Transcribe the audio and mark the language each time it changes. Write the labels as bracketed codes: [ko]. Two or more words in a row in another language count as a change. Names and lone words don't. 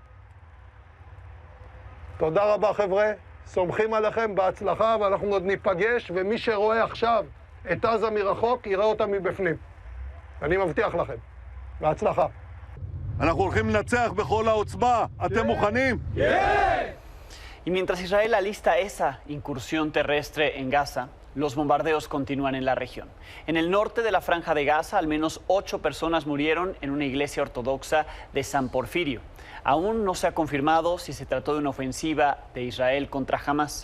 [he] תודה רבה חבר'ה, סומכים עליכם, בהצלחה, ואנחנו עוד ניפגש, ומי שרואה עכשיו את עזה מרחוק, יראה אותה מבפנים. אני מבטיח לכם. בהצלחה. אנחנו הולכים לנצח בכל העוצמה. אתם מוכנים? [es] Y mientras Israel alista esa incursión terrestre en Gaza, los bombardeos continúan en la región. En el norte de la Franja de Gaza, al menos 8 personas murieron en una iglesia ortodoxa de San Porfirio. Aún no se ha confirmado si se trató de una ofensiva de Israel contra Hamas.